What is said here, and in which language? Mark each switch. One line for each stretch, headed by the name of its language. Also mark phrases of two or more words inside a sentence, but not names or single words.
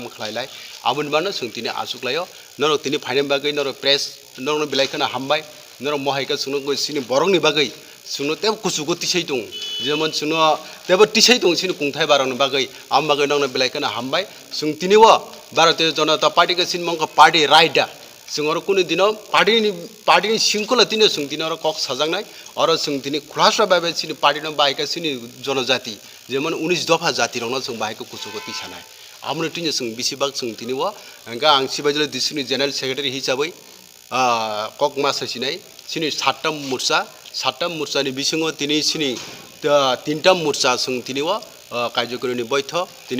Bodo: खलायलाय आबुनि बानो सिं तिनि आसुक्लायो नरो तिनि फाइनाय बागै नरो प्रेस नरो बिलाइखना हामबाय नरो महायका सुनो सिनि बरंनि बागै सुनो तेब कुसुगो तिसै दं जेमन सुनो तेब तिसै दं सिनि कुंथाय बारंनि बागै आम बागै नंनो बिलाइखना हामबाय सिं तिनिव भारतीय जनता पार्टी के सिन मंग पार्टी राइडा सिंगर कुनि दिनो पार्टी सिंखला तिनि सिं तिनि अर कक सजांनाय अर सिं तिनि खुलासा बाबे सिनि पार्टी न बायका सिनि जनजाति जेमन 19 दफा जाति रंनो सिं बायका कुसुगो तिसानाय आमनो तिनि सिं बिसिबाग सिं तिनिव अंगा आं सिबाजले दिसनि जनरल सेक्रेटारि हिसाबै कक माससिनाय सिनि 7टा मुर्चानि बिसिङाव तिनि सिनि 3टा मुर्चा सिं तिनिव कार्यक्रमनि बैठक तिनि